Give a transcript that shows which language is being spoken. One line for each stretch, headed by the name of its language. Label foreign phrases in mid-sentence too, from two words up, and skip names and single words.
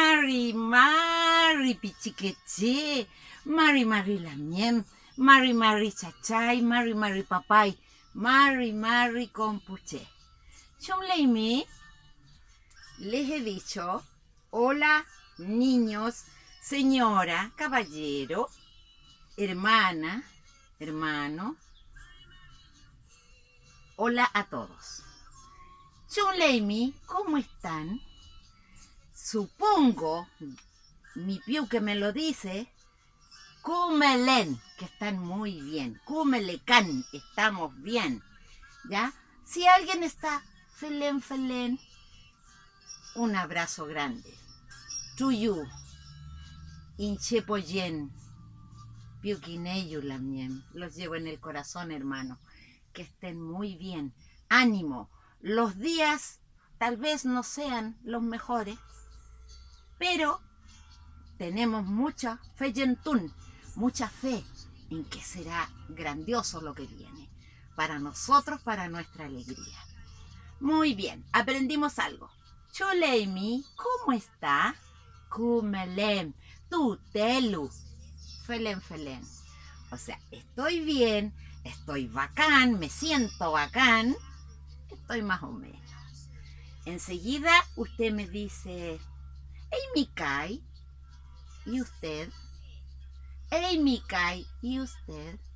Mapuche: Mari, Mari, pichiqueche, Mari, Mari, lamien, Mari, Mari, chachay, Mari, Mari, papay, Mari, Mari, compuche. Chumleimi,
Spanish: les he dicho, hola, niños, señora, caballero, hermana, hermano, hola a todos. Chumleimi, ¿cómo están? Supongo, mi piu que me lo dice, Kumelen, que están muy bien. Kumelekan, estamos bien. ¿Ya? Si alguien está felen, un abrazo grande.
Mapuche: Tuyu, inchepoyen, piuquineyu lamien.
Spanish: Los llevo en el corazón, hermano. Que estén muy bien. Ánimo. Los días tal vez no sean los mejores, pero tenemos mucha fe yentún, mucha fe en que será grandioso lo que viene. Para nosotros, para nuestra alegría. Muy bien, aprendimos algo. Chuleimi, ¿cómo está?
Mapuche: Kumelem, tutelu, felen.
Spanish: O sea, estoy bien, estoy bacán, me siento bacán, estoy más o menos. Enseguida usted me dice, hey, Mikai, ¿y usted? Hey, Mikai, ¿y usted?